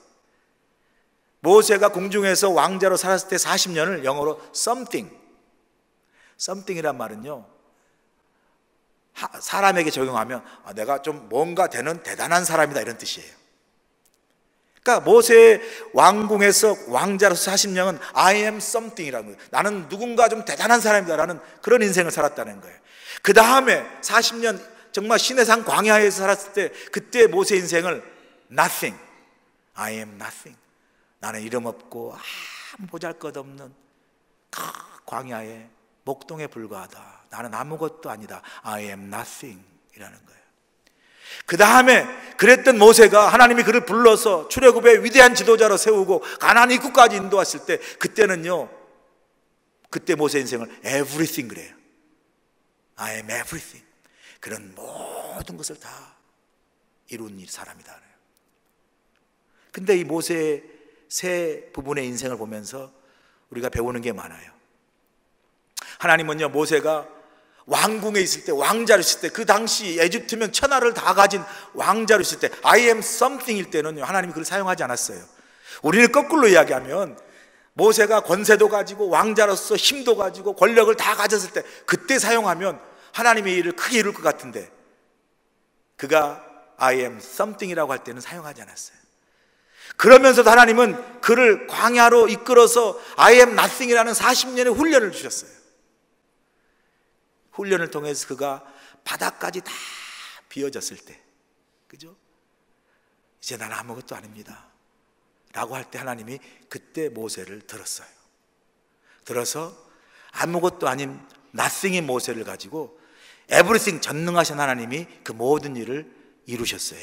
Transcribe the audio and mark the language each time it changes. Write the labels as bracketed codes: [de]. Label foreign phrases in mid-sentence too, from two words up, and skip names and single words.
[ko] 모세가 궁중에서 왕자로 살았을 때 40년을 영어로 something이란 말은요, 사람에게 적용하면 내가 좀 뭔가 되는 대단한 사람이다 이런 뜻이에요. 그러니까 모세의 왕궁에서 왕자로서 40년은 [en] I am something [ko] 이라는 거예요. 나는 누군가 좀 대단한 사람이다라는 그런 인생을 살았다는 거예요. 그 다음에 40년 정말 시내산 광야에서 살았을 때 그때 모세 인생을 nothing, [en] I am nothing. [ko] 나는 이름 없고 아무 보잘것없는 광야에 목동에 불과하다. 나는 아무것도 아니다. [en] I am nothing 이라는 거예요. 그 다음에 그랬던 모세가 하나님이 그를 불러서 출애굽의 위대한 지도자로 세우고 가나안 입구까지 인도했을 때 그때는요, 그때 모세 인생을 everything 그래요. I am everything. [ko] 그런 모든 것을 다 이룬 사람이다. 근데 이 모세의 세 부분의 인생을 보면서 우리가 배우는 게 많아요. 하나님은요, 모세가 왕궁에 있을 때, 왕자로 있을 때, 그 당시 에집트면 천하를 다 가진 왕자로 있을 때, [en] I am something [ko] 일 때는요, 하나님이 그걸 사용하지 않았어요. 우리는 거꾸로 이야기하면 모세가 권세도 가지고 왕자로서 힘도 가지고 권력을 다 가졌을 때, 그때 사용하면 하나님의 일을 크게 이룰 것 같은데, 그가 [en] I am something [ko] 이라고 할 때는 사용하지 않았어요. 그러면서도 하나님은 그를 광야로 이끌어서 [en] I am nothing [ko] 이라는 40년의 훈련을 주셨어요. 훈련을 통해서 그가 바닥까지 다 비워졌을 때, 그죠? 이제 나는 아무것도 아닙니다 라고 할 때 하나님이 그때 모세를 들었어요. 들어서 아무것도 아닌 nothing의 모세를 가지고 everything, 전능하신 하나님이 그 모든 일을 이루셨어요.